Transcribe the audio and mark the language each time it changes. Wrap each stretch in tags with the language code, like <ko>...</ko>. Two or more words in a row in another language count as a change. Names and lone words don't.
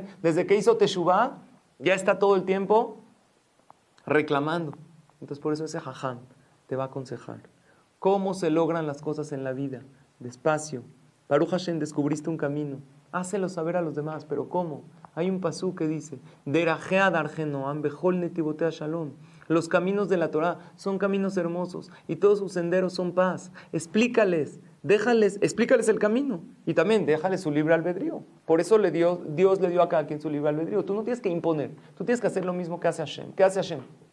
<es>Desde que hizo teshuvah, ya está todo el tiempo reclamando. Entonces por eso ese jajam te va a aconsejar cómo se logran las cosas en la vida. Despacio.</es> <he>ברוך השם,</he> <es>descubriste un camino. Hácelo saber a los demás. ¿Pero cómo? Hay un pasú que dice,</es> <he>דרכיה דרכי נעם בכל נתיבותיה שלום.</he> <es>Los caminos de la Torah son caminos hermosos y todos sus senderos son paz. Explícales el camino y también déjales su libre albedrío. Por eso Dios le dio a cada quien su libre albedrío. Tú no tienes que imponer, tú tienes que hacer lo mismo que hace Hashem. ¿Qué hace Hashem?</es>